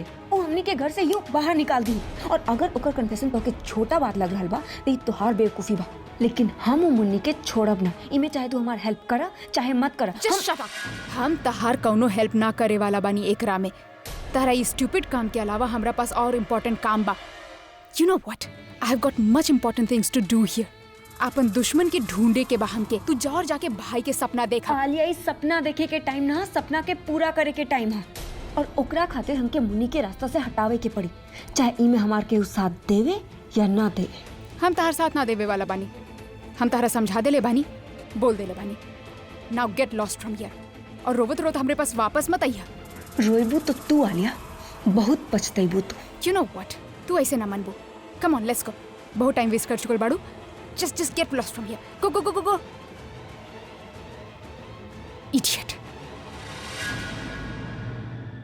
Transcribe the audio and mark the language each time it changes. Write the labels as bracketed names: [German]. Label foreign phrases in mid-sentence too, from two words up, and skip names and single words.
[Bhojpuri] वो हमनी के घर से यूं बाहर निकाल दी। और अगर ओकर कन्फेशन तो के छोटा बात लग रहल बा तो तोहार बेवकूफी बा, लेकिन हम मुन्नी के छोड़ब ना। इमे चाहे तू हमार हेल्प करा चाहे मत करा। हम तहार कौनो हेल्प ना करे वाला बानी एकरा में। तारा इस स्टूपिड काम के अलावा हमरा पास और इम्पोर्टेंट काम बा। [English] You know what? I have got much important things to do here. [Bhojpuri] अपन दुश्मन के ढूंढे के बा हमके। तू जा और जाके भाई के सपना देखा। आलिया इस सपना देखे के टाइम ना, सपना के पूरा करे के टाइम है, और ओकरा खातिर हमके मुन्नी के रास्ता से हटावे के पड़ी, चाहे इमे हमार के साथ देवे या ना देवे। हम तार साथ ना देवे वाला बानी। हम तारा समझा देले बानी, बोल देले बानी। [English] Now get lost from here। [Bhojpuri] और रोवत रोत हमरे पास वापस मत आइया। रोइबू तो तू आलिया, बहुत पछताइबू तू। [English] You know what? [Bhojpuri] तू ऐसे ना मनबू। [English] Come on, let's go। [Bhojpuri] बहुत [English] time waste [Bhojpuri] कर चुकल बाड़ू। [English] Just get lost from here। Go, go, go, go, go। Idiot।